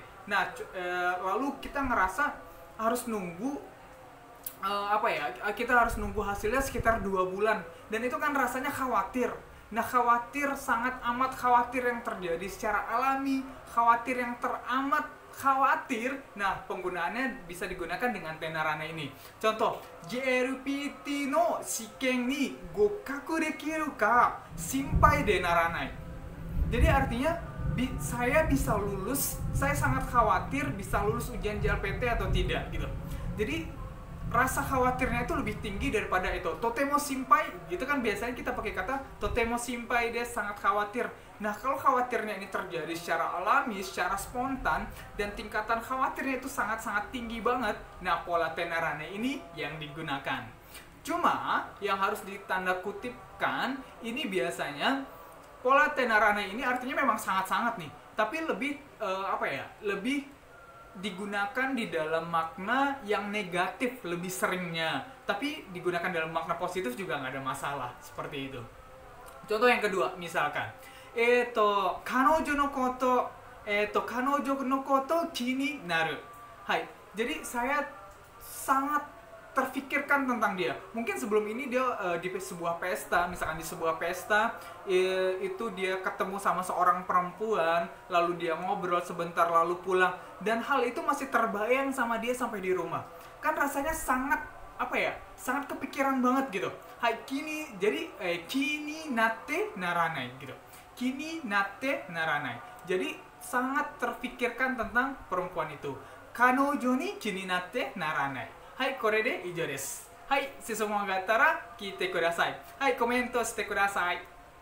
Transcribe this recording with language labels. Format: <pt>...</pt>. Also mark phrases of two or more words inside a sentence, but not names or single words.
<id>Nah, lalu kita ngerasa harus nunggu kita harus nunggu hasilnya sekitar 2 bulan. Dan itu kan rasanya khawatir. Nah, sangat amat khawatir yang terjadi secara alami, khawatir yang teramat khawatir. Nah, penggunaannya bisa digunakan dengan tenarana ini. Contoh,</id> <ja>JLPTの試験に合格できるか心配でならない.</ja> <id>Jadi artinya saya bisa lulus, saya sangat khawatir bisa lulus ujian JLPT atau tidak gitu. Jadi rasa khawatirnya itu lebih tinggi daripada itu.</id> <ja>とても心配,</ja> <id>gitu kan biasanya kita pakai kata</id> <ja>とても心配,</ja> <id>dia sangat khawatir. Nah, kalau khawatirnya ini terjadi secara alami, secara spontan, dan tingkatan khawatirnya itu sangat-sangat tinggi banget, nah pola tenarane ini yang digunakan. Cuma, yang harus ditanda kutipkan, ini biasanya pola tenarane ini artinya memang sangat-sangat nih. Tapi lebih, lebih digunakan di dalam makna yang negatif lebih seringnya, tapi digunakan dalam makna positif juga nggak ada masalah, seperti itu. Contoh yang kedua, misalkan</id> <ja>彼女のこと気になる.</ja> <id>Hai, jadi saya sangat terfikirkan tentang dia. Mungkin sebelum ini dia di sebuah pesta, misalkan di sebuah pesta itu dia ketemu sama seorang perempuan, lalu dia ngobrol sebentar lalu pulang, dan hal itu masih terbayang sama dia sampai di rumah. Kan rasanya sangat sangat kepikiran banget gitu. Hai, jadi</id> <ja>気になってならない</ja> <id>gitu.</id> <ja>気になってならない.</ja> <id>Jadi sangat terfikirkan tentang perempuan itu.</id> <ja>彼女に気になってならない. はい、これで以上です。はい、質問があったら聞いてください。はい、コメントしてください。</ja>